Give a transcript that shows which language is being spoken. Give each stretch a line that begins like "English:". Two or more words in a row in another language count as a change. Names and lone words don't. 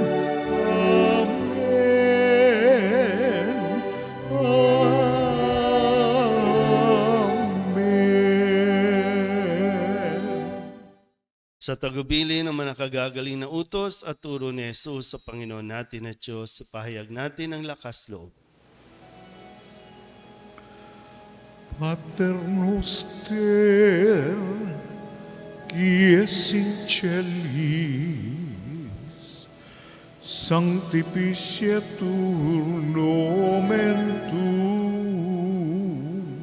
Filipino: Sa tagubili ng mga nakagagaling na utos at turo ni Jesus sa Panginoon natin at Diyos, pahayag natin ang lakas loob.
Latin: Pater noster, qui es in celis, sanctificetur nomen tuum,